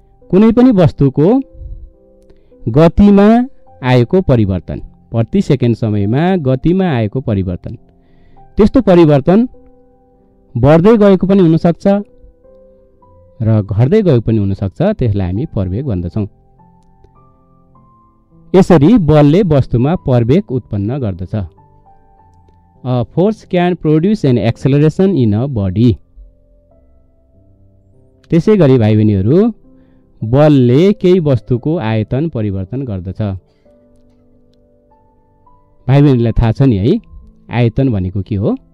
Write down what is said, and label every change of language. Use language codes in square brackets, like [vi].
[ne] कुनै पनि वस्तुको गतिमा आएको परिवर्तन, प्रति सेकेन्ड समयमा गतिमा आएको परिवर्तन, त्यस्तो परिवर्तन बढ्दै गएको पनि हुन सक्छ र घट्दै गएको पनि हुन सक्छ। त्यसलाई हामी प्रवेग भन्दछौं। यसरी बलले वस्तुमा प्रवेग उत्पन्न गर्दछ। [en] A force can produce an acceleration in a body. [ne] त्यसै गरी भाइ बहिनीहरू, बलले केही वस्तुको आयतन परिवर्तन गर्दछ। भाइ बहिनीलाई थाहा छ नि है आयतन भनेको के हो?